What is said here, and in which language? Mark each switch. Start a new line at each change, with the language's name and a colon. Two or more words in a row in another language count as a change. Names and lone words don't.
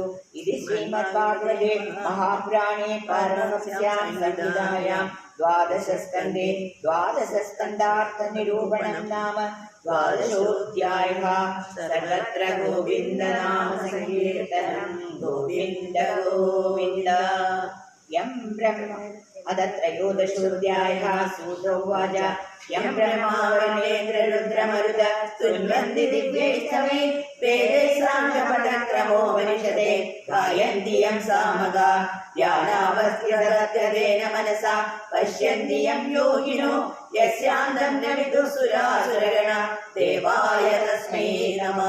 Sanskrit: ഇത് ശ്രീമദ്ഭാഗവതേ മഹാപുരാണേ പാരമഹംസ്യാം സംഹിതായാം ദ്വാദശസ്കന്ധേ ദ്വാദശസ്കന്ധാർത്ഥനിരൂപണം നാമ ദ്വാദശോऽധ്യായः. സർവത്ര ഗോവിന്ദനാമ സങ്കീർത്തനം. ഗോവിന്ദ ഗോവിന്ദ. യം ബ്രഹ്മ अद त्रयोदशोऽध्यायः. सूत उवाच यं ब्रह्मावरुणेन्द्ररुद्रमरुत तुन्वन्ति दिव्यैस्तवे वेदे साङ्गपदक्रमोपनिषदे गायन्ति यं सामगा ध्यानावस्थितरत्यदेन मनसा पश्यन्ति यं योगिनो यस्यान्तं न विदुःसुरासुरगण देवाय तस्मै नमः.